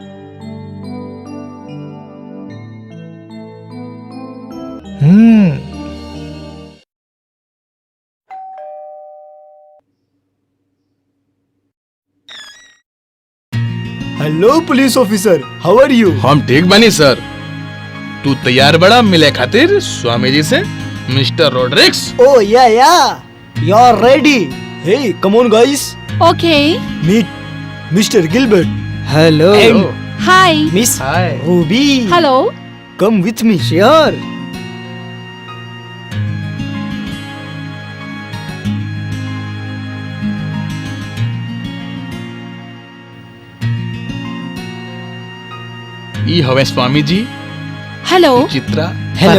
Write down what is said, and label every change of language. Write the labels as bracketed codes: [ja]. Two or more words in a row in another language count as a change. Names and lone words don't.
[en] Hello police officer, how are you? [bho] हम ठीक बनी सर। तू तैयार बड़ा मिले खातिर स्वामी जी से, मिस्टर रोड्रिक्स? [en] Oh yeah, you're ready. Hey, come on guys. ओके। Meet Mr. Gilbert. हेलो। हाय। Miss हाय। Ruby. हेलो। Come with me. श्योर। [bho] ई हवे स्वामी जी, [en] हेलो। [bho] चित्रा, [en] हेलो।